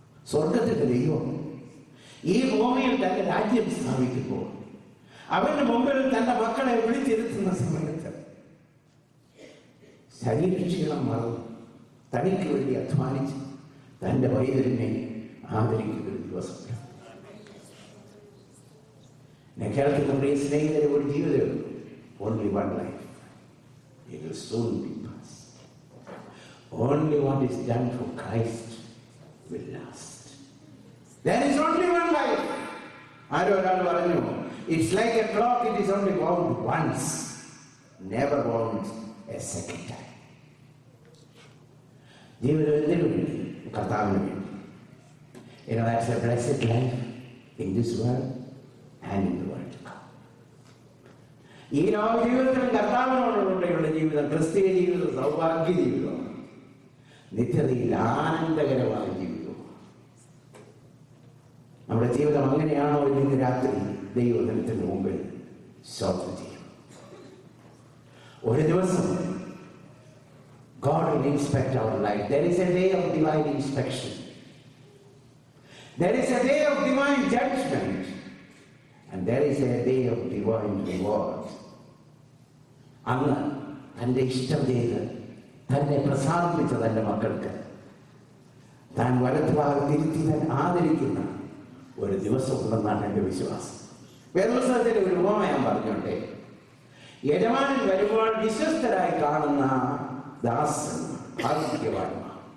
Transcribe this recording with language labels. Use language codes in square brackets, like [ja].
[ml] സ്വർഗത്തിന്റെ ദൈവം ഈ ഭൂമിയിൽ തന്റെ രാജ്യം സ്ഥാപിക്കുമ്പോൾ അവന്റെ മുമ്പിൽ തന്റെ മക്കളെ വിളിച്ചിരുത്തുന്ന സമയത്ത് ശരീരക്ഷീണം മറന്ന് തനിക്ക് വേണ്ടി അധ്വാനിച്ച് തന്റെ വൈദ്യനെ ആദരിക്കുന്ന ഒരു ദിവസം. ഞാൻ കേൾക്കുന്ന പ്രിയ സ്നേഹിതരെ, ഒരു ജീവിതം, [en] only one life. It will soon be past. Only what is done for Christ will last. There is only one life. [ml] ആരോ ഒരാൾ പറഞ്ഞു, [en] it's like a clock, it is only wound once, never wound a second time. [ml] ജീവിതത്തിന് വേണ്ടി, കർത്താവിന് വേണ്ടി. [en] That's a blessed life in this world and in the world to come. [ml] ഈ ലോക ജീവിതത്തിലും കർത്താവിനോടുള്ള ജീവിതം ക്രിസ്തീയ ജീവിതം സൗഭാഗ്യ ജീവിതമാണ്. നിത്യതയിൽ ആനന്ദകരമായ ജീവിതം. നമ്മുടെ ജീവിതം അങ്ങനെയാണോ ഇന്ന് രാത്രി ദൈവദിനത്തിന് മുമ്പിൽ ശോധന ചെയ്യും. ഒരു ദിവസം [en] God will inspect our life. There is a day of divine inspection. There is a day of divine judgment. And there is a day of divine reward. [ml] അന്ന് തൻ്റെ ഇഷ്ടം ചെയ്ത് തന്നെ പ്രസാദിപ്പിച്ച തൻ്റെ മക്കൾക്ക് താൻ വലത്തുഭാഗത്തിരുത്തി തന്നെ ആദരിക്കുന്ന ഒരു ദിവസം ഉണ്ടെന്നാണ് എൻ്റെ വിശ്വാസം. വേദപുസ്തകത്തിലെ ഒരു ഉപമ ഞാൻ പറഞ്ഞോട്ടെ. യജമാനൻ വരുമ്പോൾ വിശ്വസ്തരായി കാണുന്ന ദാസൻ ഭാഗ്യവാന്മാർ.